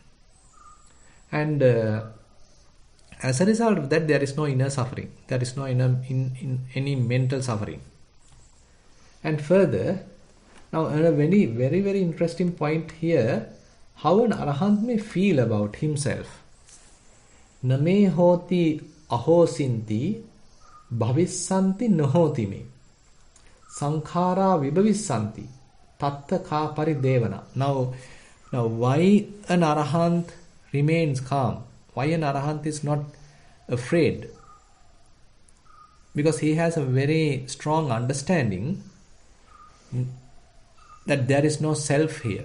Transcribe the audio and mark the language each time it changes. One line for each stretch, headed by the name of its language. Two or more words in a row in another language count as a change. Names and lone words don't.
English: And as a result of that, there is no inner suffering. There is no any mental suffering. And further, now a very, very, very interesting point here, how an Arahant may feel about himself.
Pali: Name hoti ahosinti bhavissanti nahoti me sankhara vibhavissanti tatta ka paridevana.
English: Now why an Arahant remains calm? Why an Arahant is not afraid? Because he has a very strong understanding that there is no self here.